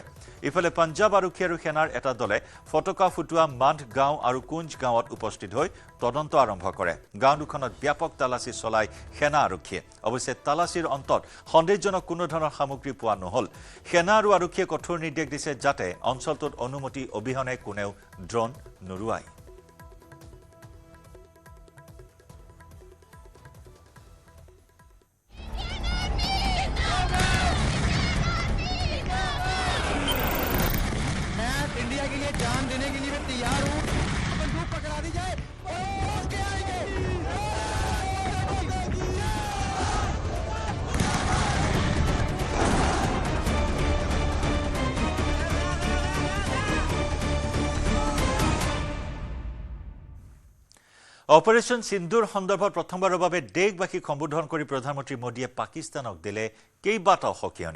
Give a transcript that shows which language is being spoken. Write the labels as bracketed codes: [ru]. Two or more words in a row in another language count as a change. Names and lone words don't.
[as] ইফালে পঞ্জাৱ আৰক্ষী আৰু সেনাৰ এটা দলে ফটকা ফুটোৱা মাণ্ড গাঁও আৰু কুঞ্জ গাঁৱত উপস্থিত হৈ তদন্ত আৰম্ভ কৰে। গাঁও দুখনত ব্যাপক তালাচী চলায় সেনা আৰক্ষীয়ে। অৱশ্যে তালাচীৰ অন্তত সন্দেহজনক কোনো ধৰণৰ সামগ্ৰী পোৱা নহ'ল। সেনা আৰু আৰক্ষীয়ে কঠোৰ নিৰ্দেশ দিছে যাতে অঞ্চলটোত অনুমতি অবিহনে কোনেও ড্ৰোন নুৰুৱায়। [hi] इंडिया के लिए जान देने के लिए मैं तैयार हूँ। बंदूक पकड़ा दी जाए और के आएंगे। [as] অপাৰেশ্যন সিন্দুৰ সন্দৰ্ভত প্ৰথমবাৰৰ বাবে দেশবাসীক সম্বোধন কৰি প্ৰধানমন্ত্ৰী মোদীয়ে পাকিস্তানক দিলে কেইবাটাও সকিয়নি।